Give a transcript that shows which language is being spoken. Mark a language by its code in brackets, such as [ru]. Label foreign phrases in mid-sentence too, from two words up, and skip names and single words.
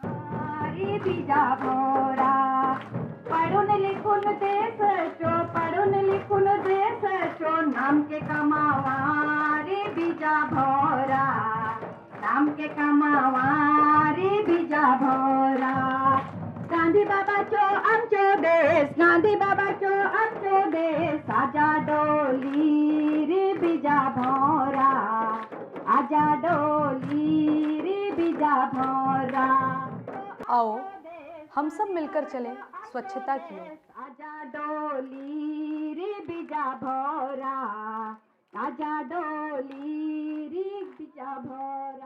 [hlb] पढ़ुन लिखुन देश चो नाम के कमावा रे बीजा भोरा, नाम के कमावा रे बीजा भोरा। गांधी बाबा चो आमचो देश, गांधी बाबा चो आमचो देश, आजा डोली रे बीजा भोरा, आजा डोली रे बीजा भोरा। [hi] आओ हम सब मिलकर चलें स्वच्छता की ओर। [hlb] आजा डोली रे बीजा भोरा, आजा डोली रे बीजा भोरा।